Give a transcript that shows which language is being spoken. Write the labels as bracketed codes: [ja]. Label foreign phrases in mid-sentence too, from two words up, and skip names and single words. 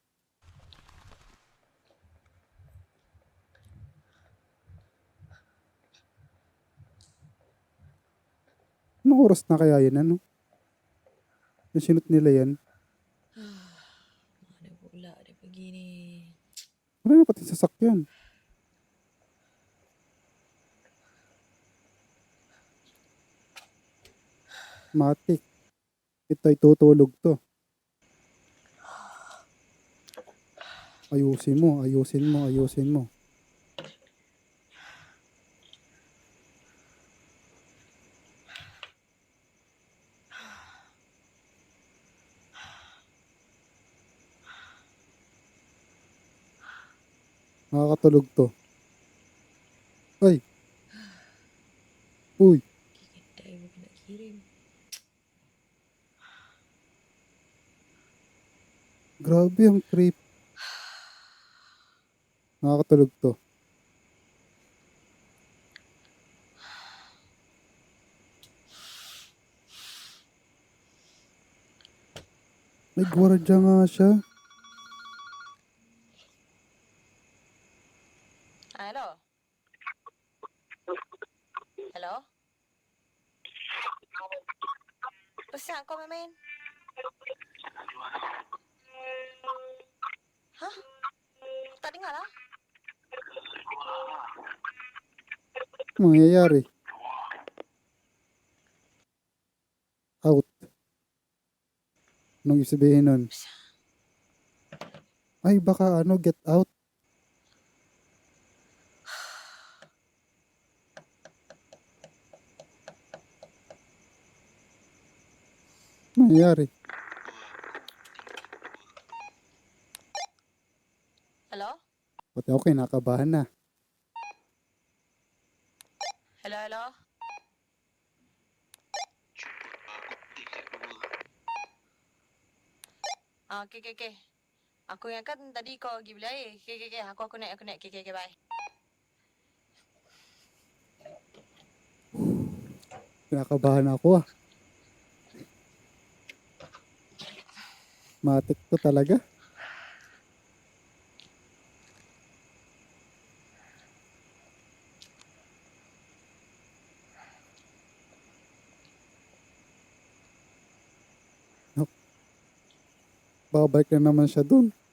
[tl] Anong oras na kaya yan, Yung sinot nila yan. [ms] Mana pula dia pergi ni. [tl] Wala na pati sasakyan. Matik. Ito'y tutulog to. Ayusin mo, ayusin mo, ayusin mo. Nakakatulog to. Ay. Uy. [ms] Kita ibu nak kirim. [tl] Grabe ang creep. Nakakatulog to. May gwardiya nga siya. Hello. Hello. [ms] Pesan kau main. Hah? Tak dengar lah. [tl] Ano mangyayari? Out. Anong ibig sabihin nun? Ay, baka [en] get out. [tl] Ano nangyayari? Hello. Pati ako kinakabahan na. Hello, hello. [en] Okay, okay, okay. [ms] Aku ingatkan tadi kau pergi beli air. [en] Okay, okay, okay. [ms] Aku naik. [en] Okay, okay, okay, bye. [tl] Kinakabahan ako ah. Matik to talaga. Nak, babalik na naman siya dun.